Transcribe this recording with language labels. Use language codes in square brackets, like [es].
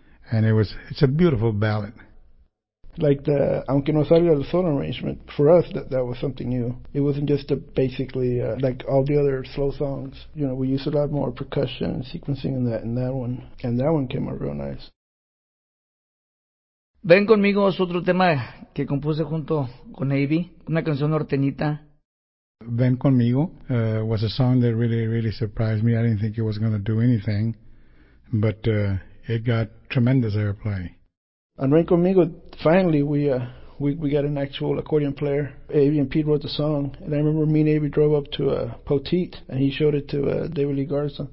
[en] And it's a beautiful ballad. Like the Aunque No Salga El Sol arrangement, for us, that was something new. It wasn't just like all the other slow songs. You know, we used a lot more percussion and sequencing in that one. And that one came out real nice. [es] Ven Conmigo es otro tema que compuse junto con Avi, una canción norteñita. [en] Ven Conmigo was a song that really, really surprised me. I didn't think it was going to do anything, but it got tremendous airplay. On Ven Conmigo, finally, we got an actual accordion player. Avi and Pete wrote the song. And I remember me and Avi drove up to Poteet, and he showed it to David Lee Garza.